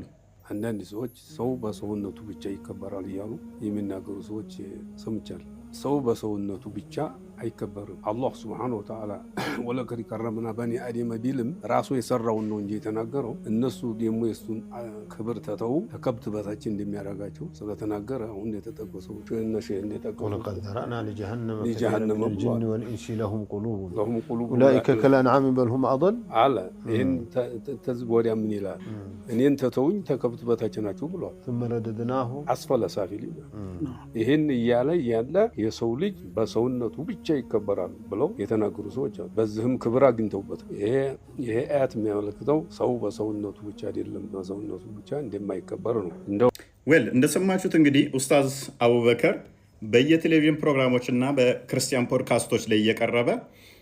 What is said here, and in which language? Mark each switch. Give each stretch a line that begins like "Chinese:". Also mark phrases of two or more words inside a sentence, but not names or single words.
Amharic: አንዳንድ ሰዎች ሰው በሰውነቱ ብቻ ይከበራል እያሉ የሚናገሩ ሰዎች ሰምቻለሁ። ሰው በሰውነቱ ብቻ አይከበርም።
Arabic: الله سبحانه وتعالى ولقد كرمنا بني آدم
Amharic: ቢልም ራሱ የሰራውን ነው እንጂ የተናገረው እነሱ ደግሞ የሱን ክብር ተተው ከከብት በታች እንደሚያደርጋቸው ስለተናገረ አሁን የተጠቀሰው እነሱ እንደተጠቀሰው
Arabic: ولقد ذرأنا لجهنم الجن والانس لهم قلوب اولئك كالانعام بل هم اضل
Amharic: አለ። ይሄን ተዝብ ወዲያ ምን ይላል? እኔን ተተውኝ ተከብት በታች ናቸው ብሏል።
Arabic: ثم رددناه أسفل سافلين
Amharic: ይሄን እያለ ያለ የሰው ልጅ በሰውነቱ ብቻ ይከበራል ብለው የተናገሩ ሰዎች አሉ። በዚህም ክብር አግኝተውበት ይሄ አያት የሚያመለክተው ሰው በሰውነቱ ብቻ አይደለም በሰውነቱ ብቻ እንደማይከበር ነው። እንደሰማችሁት እንግዲህ ኡስታዝ አቡበከር በየቴሌቪዥን ፕሮግራሞችና በክርስቲያን ፖድካስቶች ላይ እየቀረበ